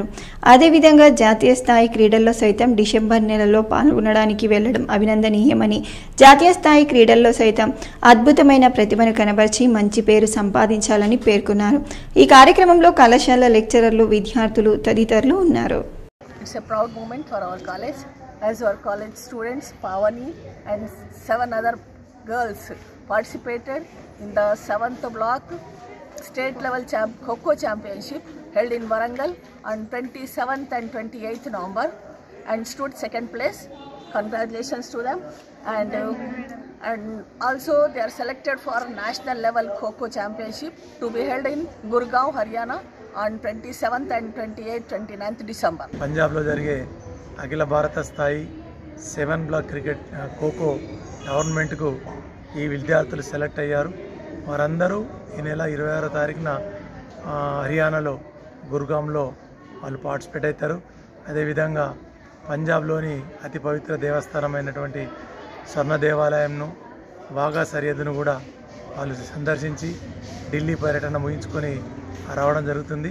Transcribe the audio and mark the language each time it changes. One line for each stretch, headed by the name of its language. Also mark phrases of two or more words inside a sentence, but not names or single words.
Telugu: అదేవిధంగా జాతీయ స్థాయి క్రీడల్లో సైతం డిసెంబర్ నెలలో పాల్గొనడానికి వెళ్లడం అభినందనీయమని, జాతీయ స్థాయి క్రీడల్లో సైతం అద్భుతమైన ప్రతిభను కనబరిచి మంచి పేరు సంపాదించాలని పేర్కొన్నారు. ఈ కార్యక్రమంలో కళాశాల లెక్చరర్లు, విద్యార్థులు తదితరులు ఉన్నారు.
English: It's a proud moment for our college, as our college students Pavani and 7 other girls participated in the 7th block state level Kho Championship held in Warangal on 27th and 28th November, and stood second place. Congratulations to them. And also they are selected for national level Kho-Kho championship to be held in Gurgaon, Haryana on 27th and 29th December.
Telugu: పంజాబ్ లో జరిగే అఖిల భారత స్థాయి 7
English: block cricket Kho-Kho tournament
Telugu: కు ఈ విద్యార్థులు సెలెక్ట్ అయ్యారు. వారందరూ ఈ నెల 26వ తారీఖున హర్యానాలో గుర్గాంలో వాళ్ళు పార్టిసిపేట్ అవుతారు. అదేవిధంగా పంజాబ్లోని అతి పవిత్ర దేవస్థానమైనటువంటి స్వర్ణ దేవాలయంను వాఘా సరిహద్దును కూడా వాళ్ళు సందర్శించి ఢిల్లీ పర్యటన ముగించుకొని రావడం జరుగుతుంది.